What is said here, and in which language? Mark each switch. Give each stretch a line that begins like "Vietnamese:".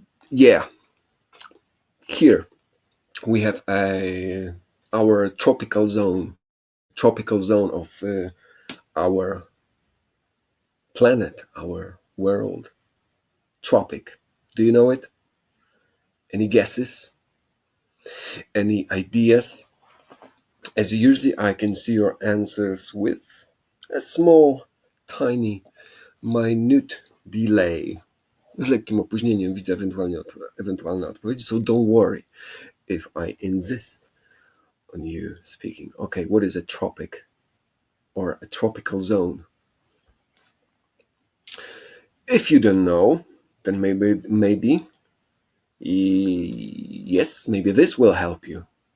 English: Yeah, here we have our tropical zone of our planet, our world. Tropic. Do you know it? Any guesses? Any ideas? As usually, I can see your answers with a small, tiny, minute delay.
Polish: Z lekkim opóźnieniem widzę ewentualne odpowiedzi,
English: so don't worry if I insist on you speaking. Okay, what is a tropic or a tropical zone? If you don't know, then maybe yes, maybe this will help you.